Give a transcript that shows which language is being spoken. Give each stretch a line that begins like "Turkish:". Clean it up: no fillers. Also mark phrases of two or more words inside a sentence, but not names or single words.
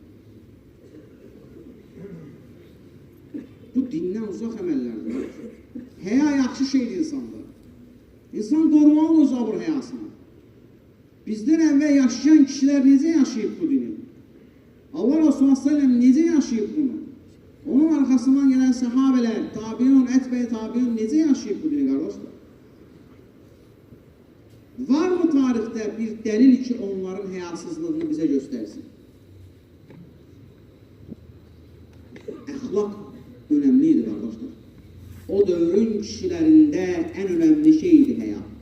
Azerbaijani: Bu dindən uzaq əməllərdir. Həya yaxşı şeydir insanda. İnsan qorumalı uzabır həyasını. Bizdən əvvəl yaşayan kişilər necə yaşayıb bu dini? Allah Resulü s.ə.v necə yaşayıb bunu?
Turkish: Onun arkasından gelen sahabeler, tabiun,
Azerbaijani: etbe-i tabiun necə yaşayıb bu dini qardaşlar? Var mı tarixdə bir delil ki onların həyasızlığını bize göstersin? əxlaq önəmlidir, qardaşlar. O dövrün kişilərində ən önəmli şeydir həya.